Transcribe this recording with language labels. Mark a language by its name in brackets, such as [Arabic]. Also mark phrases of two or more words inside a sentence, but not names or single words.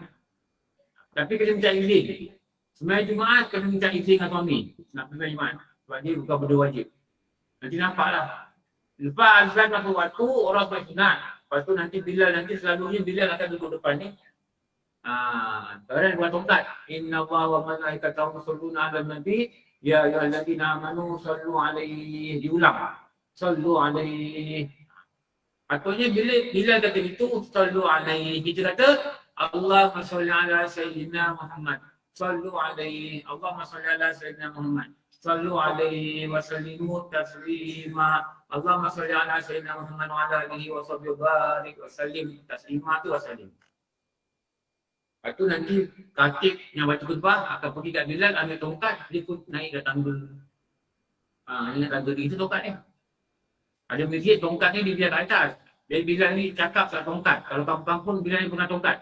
[Malay] Tapi kena minta izin. Sebenarnya Jumaat kena minta izin dengan suami. Nak pergi Jumaat. Sebab dia bukan benda wajib. Nanti nampaklah. Lepas azan masuk waktu, orang sampai sunat. Lepas tu nanti Bilal, selalunya Bilal akan duduk depan ni. Sekarang buat tongkat. [Arabic] إن الله وملائكته يصلون على النبي يا أيها الذين آمنوا صلوا عليه. Diulang. صلوا عليه. [Malay] Patutnya bila kata itu, [Arabic] صلوا عليه. [Malay] Kita kata [Arabic] اللهم صل على سيدنا محمد. صلوا عليه. اللهم صل على سيدنا محمد صلوا عليه وسلموا تسليما. اللهم صل على سيدنا محمد وعلى آله وصحبه وبارك وسلم تسليما tu وسلم. [Malay] Lepas tu nanti khatib yang baca khutbah akan pergi kat Bilal, ambil tongkat, dia pun naik ke tangga. Ingat tangga dia, itu tongkat ni. Ada masjid, tongkat ni dia biar kat atas. Jadi Bilal ni cakap kat tongkat. Kalau kampung-kampung, Bilal ni pernah tongkat.